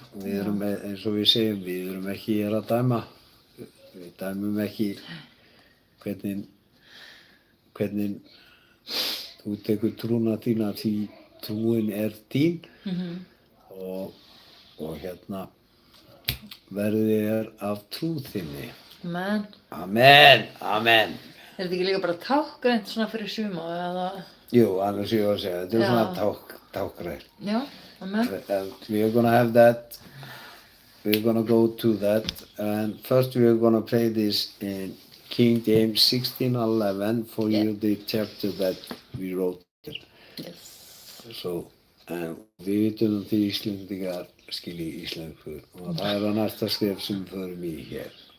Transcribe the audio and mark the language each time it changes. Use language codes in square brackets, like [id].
[is] Við erum, eins og við segjum, við erum ekki hér að dæma. Við dæmum ekki hvernig þú tekur trúna þína því trúin er þín og hérna verðið af trú þinni. Amen. Amen, amen. Er þetta ekki líka bara tákgrænt svona fyrir suma eða? Jú, annars ég var að segja, þetta er svona tákgrænt. Já, amen. [en] We are gonna have that. We're gonna go to that, and first we are gonna play this in King James 16:11 for you, the chapter that we wrote. Yes. [is] So, við vitum því Íslendingar skilji íslensku og það er að næsta skref sem við förum í hér.